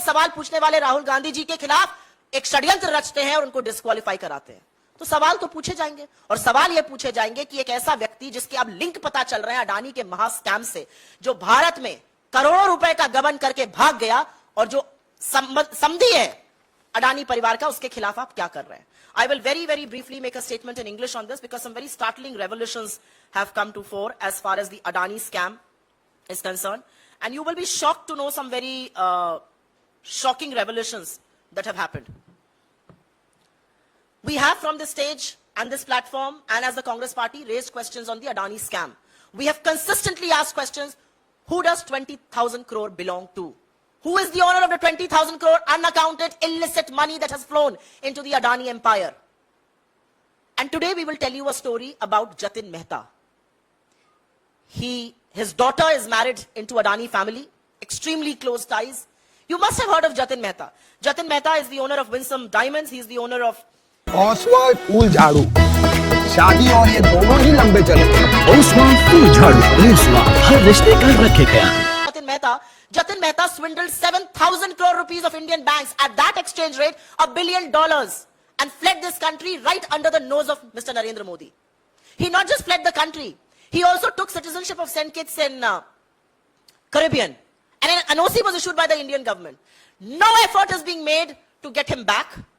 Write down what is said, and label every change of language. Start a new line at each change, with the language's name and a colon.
Hindi: सवाल पूछने वाले राहुल गांधी जी के खिलाफ एक षड्यंत्र रचते हैं और उनको डिस्क्वालीफाई कराते हैं। तो सवाल तो पूछे जाएंगे, और सवाल ये पूछे जाएंगे कि एक ऐसा व्यक्ति जिसके अब लिंक पता चल रहे हैं अडानी के महास्कैम से, जो भारत में करोड़ों रुपए का गबन करके भाग गया और जो समधी है अडानी परिवार का, उसके खिलाफ आप क्या कर रहे हैं?
English: I will very, very briefly make a statement in English on this because some very startling revelations have come to fore as far as the Adani scam is concerned. and you will be shocked to know some very shocking revelations that have happened. We have from this stage and this platform and as the Congress party raised questions on the Adani scam. We have consistently asked questions, who does 20,000 crore belong to? Who is the owner of the 20,000 crore unaccounted illicit money that has flown into the Adani empire? And today we will tell you a story about Jatin Mehta. His daughter is married into Adani family, extremely close ties. You must have heard of Jatin Mehta. Jatin Mehta is the owner of Winsome Diamonds. He is the owner of
Hindi: Oswald फूल झाड़ू शादी और ये दोनों ही लंबे चले ओसवाल फूल झाड़ू ओसवाल हर रिश्ते का रखेगा
English: Jatin Mehta swindled 7,000 crore rupees of Indian banks at that exchange rate, $1 billion, and fled this country right under the nose of Mr. Narendra Modi. He not just fled the country, he also took citizenship of St. Kitts in Caribbean. And an NOC was issued by the Indian government. No effort is being made to get him back.